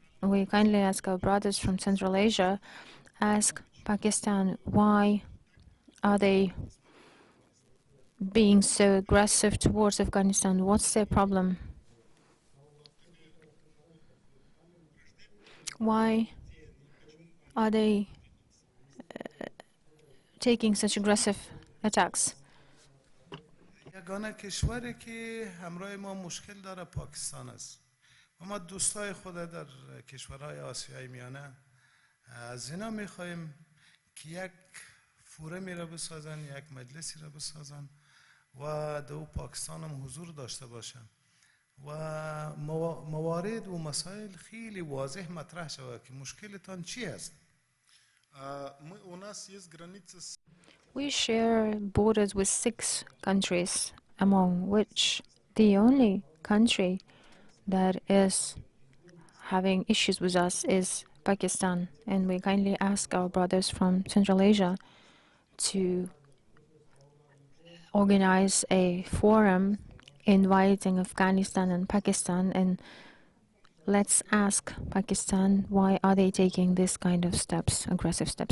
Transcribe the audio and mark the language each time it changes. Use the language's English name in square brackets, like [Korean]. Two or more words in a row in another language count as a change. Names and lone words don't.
[English] We kindly ask our brothers from Central Asia, ask Pakistan, why are they being so aggressive towards Afghanistan? What's their problem? Why are they taking such aggressive attacks? [Persian] یگانه کشوری که همراه ما مشکل داره پاکستان است و ما دوستای خود در کشورهای آسیای میانه از اینا میخواهیم که یک فورمی را بسازن، یک مجلسی را بسازن و در پاکستان هم حضور داشته باشن و موارد و مسائل خیلی واضح مطرح شود که مشکلتان چی است. [Russian] У нас есть границы с... [English] We share borders with 6 countries, among which the only country that is having issues with us is Pakistan. And we kindly ask our brothers from Central Asia to organize a forum inviting Afghanistan and Pakistan, and let's ask Pakistan, why are they taking this kind of steps, aggressive steps?